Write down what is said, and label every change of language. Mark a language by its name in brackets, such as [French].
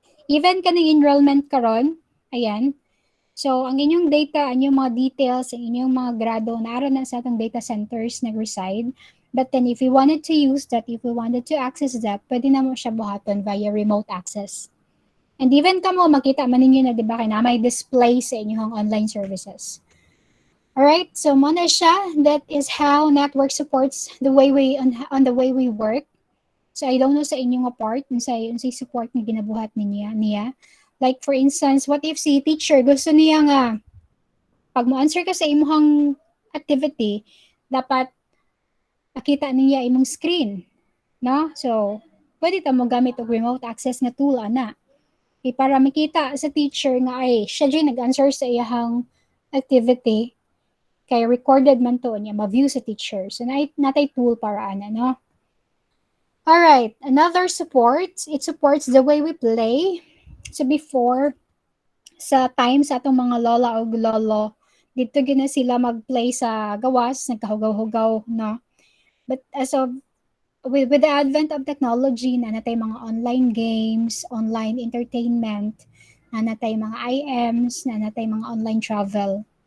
[Cebuano] Even kaning enrollment karon, ayan. So, ang inyong data, ang inyong mga details, ang inyong mga grado, naroon na sa atong data centers nag-reside. [English] But then, if you wanted to use that, if you wanted to access that, [Cebuano] pwede na mo siya buhaton [English] via remote access. [Cebuano] And even kamo, makita man ninyo na, di ba, na may display sa inyong online services. [English] Alright, so [Cebuano] muna siya. [English] That is how network supports the way we, on the way we work. [Cebuano] So, [English] I don't know [Cebuano] sa inyong part, unsay support na ginabuhat niya. [English] Like, for instance, what if [Cebuano] si teacher gusto niya nga, pag mo-answer ka sa imong activity, dapat makita niya imong screen. no? So pwede ta mo gamit og remote access nga tool ana. Para makita sa teacher nga ay siya dyan nag-answer sa iyang activity kay recorded man to niya ma-view sa teacher. So natay tool para ana, no? [English] Alright, another support, it supports the way we play. [Cebuano] So before, sa time sa atong mga lola o lolo, dito gina sila mag-play sa gawas, nagkahugaw-hugaw, no? [English] But as of with the advent of technology, [Cebuano] na natay mga [English] online games, online entertainment, na natay mga IMs, na natay mga online travel.